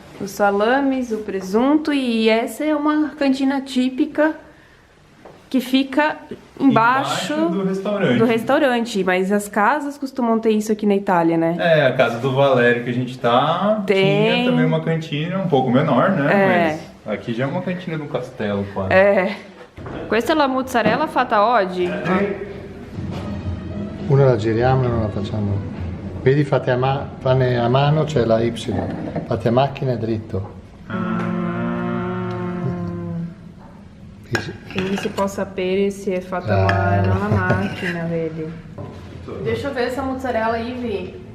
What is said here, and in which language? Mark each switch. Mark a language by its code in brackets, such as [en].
[pt] os salames, o presunto, e essa é uma cantina típica que fica embaixo do restaurante. Mas as casas costumam ter isso aqui na Itália, né? É, a casa do Valério que a gente tá, Tem. tinha também uma cantina um pouco menor, né? É. Mas aqui já é uma cantina do castelo, quase. É. [it] Questa è la mozzarella fatta oggi? Una la giriamo e una la facciamo. Vedi, fate a mano c'è la Y, fate a macchina e dritto. Quindi si può sapere se è fatta nella macchina, vedi? [pt] Deixa eu ver essa mozzarella aí, Vi.